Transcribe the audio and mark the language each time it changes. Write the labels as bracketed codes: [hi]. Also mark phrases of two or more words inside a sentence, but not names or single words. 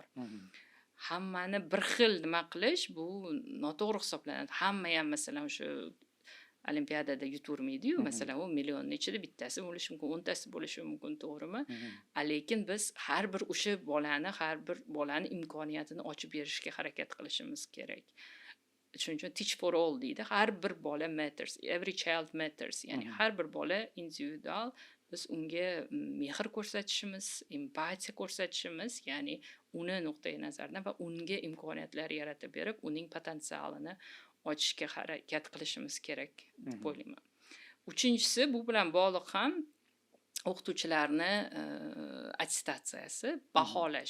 [uz] Hammani bir xil nima qilish bu noto'g'ri hisoblanadi. Hamma ham masalan o'sha olimpiadada yutvermaydi-yu, masalan, u millionning ichida bittasi bo'lishi mumkin, 10 tasi bo'lishi mumkin, to'g'rimi? Lekin biz har bir o'sha har bir bolani imkoniyatini ochib berishga harakat qilishimiz kerak. Shuning uchun [en] teach for all [uz] deydi. Har bir bola matters, [en] every child matters. [uz] Ya'ni har bir bola individual. Biz unga mehr ko'rsatishimiz, empatiya ko'rsatishimiz, ya'ni uni nuqtai nazaridan va unga imkoniyatlar yaratib berib, uning potensialini ochishga harakat qilishimiz kerak deb o'ylayman. Uchinchisi, bu bilan bog'liq ham o'qituvchilarni attestatsiyasi, baholash.